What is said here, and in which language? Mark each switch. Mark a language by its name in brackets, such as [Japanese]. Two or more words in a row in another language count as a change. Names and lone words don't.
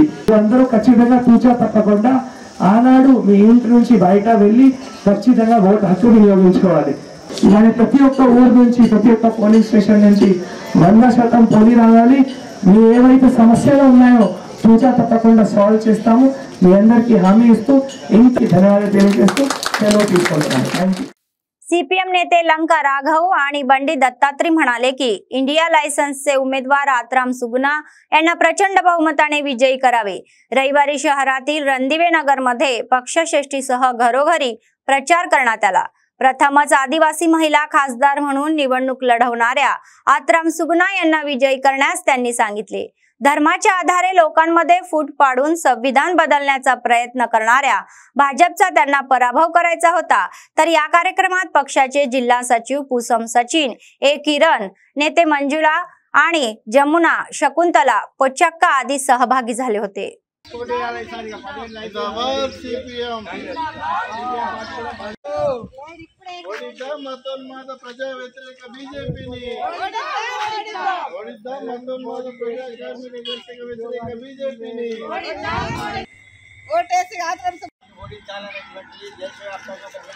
[Telugu] అందరూ ఖచ్చితంగా తూచా తప్పకుండా ఆనాడు మీ ఇంటి నుంచి బయట వెళ్ళి ఖచ్చితంగా ఓటు హక్కు వినియోగించుకోవాలి। ఇలానే ప్రతి ఒక్క ఊరు నుంచి ప్రతి ఒక్క [English] polling station [Telugu] నుంచి 100% పోలింగ్ రావాలి। మీ ఏవైతే సమస్యలు ఉన్నాయో తూచా తప్పకుండా సాల్వ్ చేస్తాము। మీ అందరికీ హామీ ఇస్తూ ఇంటికి ధన్యవాదాలు తెలియజేస్తూ సెలవు తీసుకుంటున్నాను। [English] thank you. [Marathi] सीपीएम नेते लंका राघव आणि बंडी दत्तात्री म्हणाले की इंडिया लायसन्सचे उमेदवार आत्राम सुगुना यांना प्रचंड बहुमताने विजयी करावे। रविवारी शहरातील रणदिवे नगर मध्ये पक्षश्रेष्ठीसह घरोघरी प्रचार करण्यात आला। प्रथमच आदिवासी महिला खासदार म्हणून निवडणूक लढवणाऱ्या आत्राम सुगुना यांना विजयी करण्यास त्यांनी सांगितले। धर्माच्या आधारे लोकांमध्ये फूट पाडून संविधान बदलण्याचा प्रयत्न करणाऱ्या भाजपचा त्यांना पराभव करायचा होता। तर या कार्यक्रमात पक्षाचे जिल्हा सचिव पूसम सचिन, ए किरण, नेते मंजुला आणि जमुना, शकुंतला पोचक्का आदी सहभागी झाले होते। [Telugu] ప్రజా వ్యతిరేక బీజేపీని ఓడిద్దాం, మతోన్మాద ప్రజా కార్మిక వ్యతిరేక బీజేపీని ఓటేసి ఓడించాలనేటువంటి దేశవ్యాప్తంగా